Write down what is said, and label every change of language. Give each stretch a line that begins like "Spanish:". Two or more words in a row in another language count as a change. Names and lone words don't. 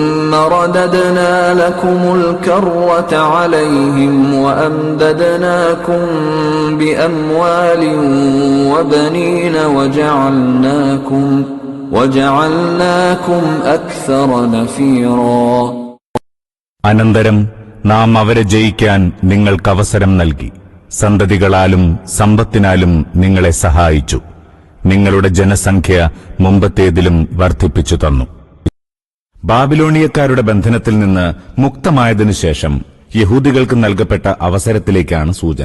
Arabic: ثم رددنا لكم الكرة عليهم وأمددناكم بأموال وبنين وجعلناكم أكثر نفيرا.
Malayalam: അനന്തരം നാം അവരെ ജയിക്കാൻ നിങ്ങൾക്ക് അവസരം നൽകി, സന്തതികളാലും സമ്പത്തിനാലും നിങ്ങളെ സഹായിച്ചു, നിങ്ങളുടെ ജനസംഖ്യ മുമ്പത്തേതിലും വർദ്ധിപ്പിച്ചു തന്നു. ബാബിലോണിയക്കാരുടെ ബന്ധനത്തിൽ നിന്ന് മുക്തമായതിനു ശേഷം യഹൂദികൾക്ക് നൽകപ്പെട്ട അവസരത്തിലേക്കാണ് സൂചന.